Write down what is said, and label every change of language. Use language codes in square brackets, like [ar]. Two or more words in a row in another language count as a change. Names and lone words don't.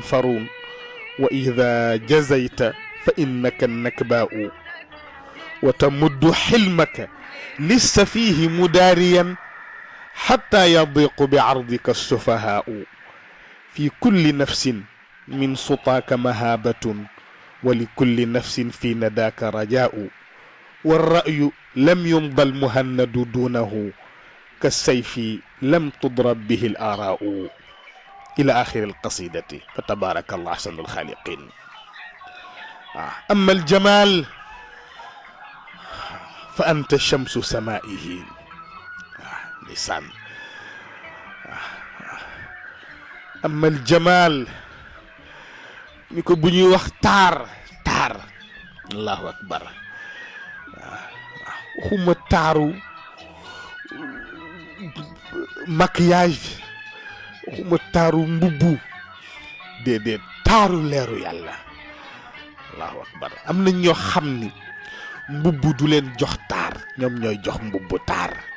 [ar] فرون وإذا جزيت فإنك النكباء وتمد حلمك للسفيه مداريا حتى يضيق بعرضك السفهاء في كل نفس من سطاك مهابة ولكل نفس في نداك رجاء والرأي لم يمضى المهند دونه كالسيف لم تضرب به الآراء إلى آخر القصيدة فتبارك الله أحسن الخالقين أما الجمال فأنت شمس سمائه ndeysaan أما الجمال [wo] ni ko bu ñuy wax taar [ar] الله أكبر [wo] waxuma taaru maquillage waxuma taaru mbubbu déedéet taaru leeru yàlla [ar] الله أكبر [wo] am na ñoo xam ni mbubbu du leen jox taar ñoom ñooy jox mbubbu taar